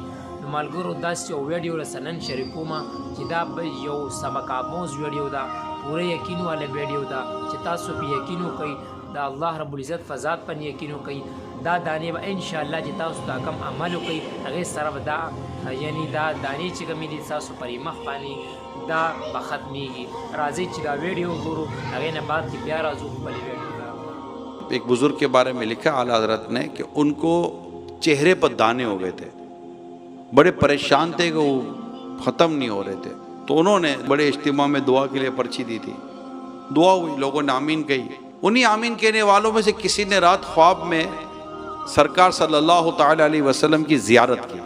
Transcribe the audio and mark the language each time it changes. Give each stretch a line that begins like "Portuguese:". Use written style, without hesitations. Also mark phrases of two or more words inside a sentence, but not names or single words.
Pashto: نو ملګرو داسې یو ویډیو رسه نن شریکومه چې دا به یو سبق آموز ویډیو ده، پوره یقین والا ویډیو ده چې تاسو په یقین وکئ، د الله رب العزت فضات په یقین وکئ. دا دانې به انشاءالله چې تاسو دا کم عمل وکئ هغې سره به دا یعنی دا دانې چې کومې دي تاسو پرې مخ باندې دا به ختمېږي. راځئ چې دا ویډیو وګورو، هغې نه بعد کې بیا راځو خپلې ویډیو.
Urdu: ایک بزرگ کے بارے میں لکھا اعلیٰ حضرت نے کہ ان کو چہرے پر دانے ہو گئے تھے، بڑے پریشان تھے کہ وہ ختم نہیں ہو رہے تھے. تو انہوں نے بڑے اجتماع میں دعا کے لیے پرچی دی تھی، دعا ہوئی، لوگوں نے آمین کہی. انہی آمین کہنے والوں میں سے کسی نے رات خواب میں سرکار
Arabic: صلی اللہ تعالی علیہ وسلم
Urdu: کی زیارت کی.